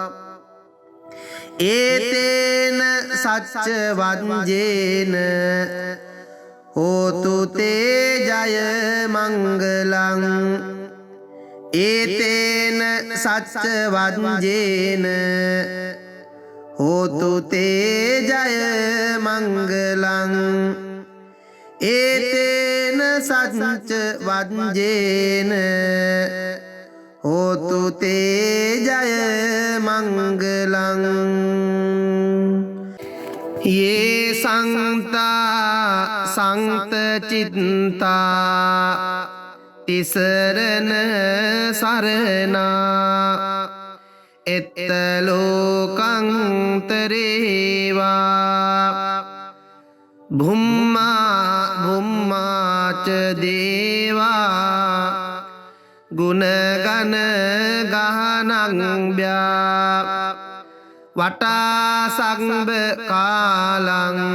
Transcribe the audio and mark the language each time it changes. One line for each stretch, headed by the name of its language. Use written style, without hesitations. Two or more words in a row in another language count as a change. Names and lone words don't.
Pali: ඒතේන සච්ච වංජේන හෝතු තේ ජය මංගලං ඒතේන සච්ච වංජේන හෝතු තේ ජය මංගලං ඒතේන සච්ච වංජේන හෝතු තේ ජය මංගලං යේ සංතා සංත චිත්තා තිසරණ සරණා එත්ත ලෝකං තරේවා භුම්මා භුම්මාච දේවා ගුණගන ගහනං බ්‍යා වටා සම්බ කාලං